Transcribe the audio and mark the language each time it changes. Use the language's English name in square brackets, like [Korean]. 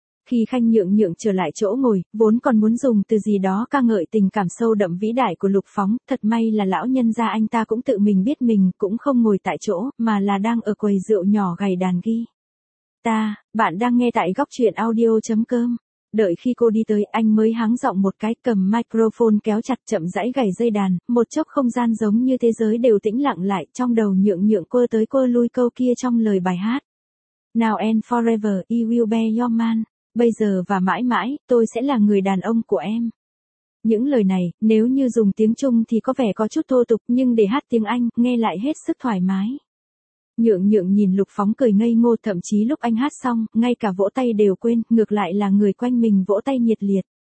[Vietnamese] Khi Khanh Nhượng Nhượng trở lại chỗ ngồi, vốn còn muốn dùng từ gì đó ca ngợi tình cảm sâu đậm vĩ đại của Lục Phóng, thật may là lão nhân gia anh ta cũng tự mình biết mình, cũng không ngồi tại chỗ, mà là đang ở quầy rượu nhỏ gầy đàn ghi. Ta, bạn đang nghe tại gocchuyenaudio.com. Đợi khi cô đi tới, anh mới háng giọng một cái, cầm microphone kéo chặt chậm rãi gảy dây đàn, một chốc không gian giống như thế giới đều tĩnh lặng lại, trong đầu Nhượng Nhượng quơ tới quơ lui câu kia trong lời bài hát. [English] Now and forever, I will be your man. [Vietnamese] Bây giờ và mãi mãi, tôi sẽ là người đàn ông của em. Những lời này, nếu như dùng tiếng Trung thì có vẻ có chút thô tục, nhưng để hát tiếng Anh, nghe lại hết sức thoải mái. Nhượng Nhượng nhìn Lục Phóng cười ngây ngô, thậm chí lúc anh hát xong, ngay cả vỗ tay đều quên, ngược lại là người quanh mình vỗ tay nhiệt liệt.